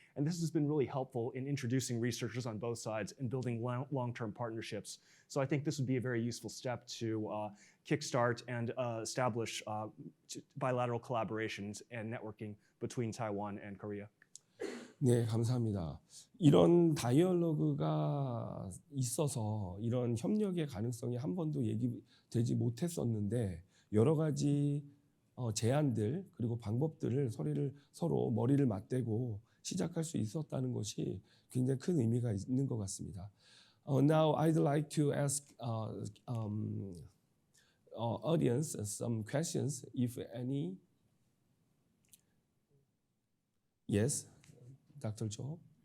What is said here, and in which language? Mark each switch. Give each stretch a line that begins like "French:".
English: And this has been really helpful in introducing researchers on both sides and building long-term partnerships. So I think this would be a very useful step to kickstart and establish bilateral collaborations and networking between Taiwan and Korea.
Korean: 네, 감사합니다. 이런 다이얼로그가 있어서 이런 협력의 가능성이 한 번도 얘기되지 못했었는데 여러 가지 제안들 그리고 방법들을 서로 머리를 맞대고 시작할 수 있었다는 것이 굉장히 큰 의미가 있는 것 같습니다.
English: Now I'd like to ask audience some questions, if any. Yes, Dr. Cho.